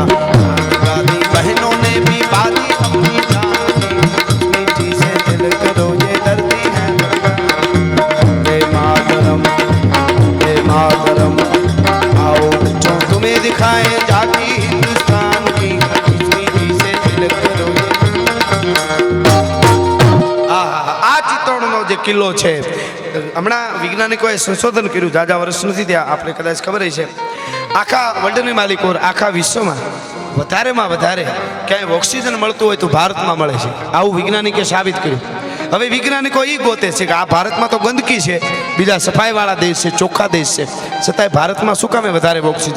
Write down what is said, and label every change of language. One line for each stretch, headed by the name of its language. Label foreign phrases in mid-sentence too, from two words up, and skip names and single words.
Hindi: बहनों ने भी बाजी अपनी जान की, मिट्टी से दिल करो ये धरती है वंदे मातरम, वंदे मातरम। आओ बच्चों तुम्हें दिखाएं जागी हिंदुस्तान की, मिट्टी से दिल करो ये।
Gujarati: આ ચિત્તોડનો જે કિલ્લો છે હમણાં વૈજ્ઞાનિકોએ સંશોધન કર્યું, જાજા વર્ષ નથી ત્યાં, આપણે કદાચ ખબર છે, આખા વર્લ્ડની માલિકો આખા વિશ્વમાં વધારેમાં વધારે ક્યાંય ઓક્સિજન મળતું હોય તો ભારતમાં મળે છે. આવું વૈજ્ઞાનિકે સાબિત કર્યું. હવે વૈજ્ઞાનિકો એ ગોતે છે કે આ ભારતમાં તો ગંદકી છે, બીજા સફાઈવાળા દેશ છે, ચોખ્ખા દેશ છે, છતાંય ભારતમાં શું કામે વધારે ઓક્સિજન?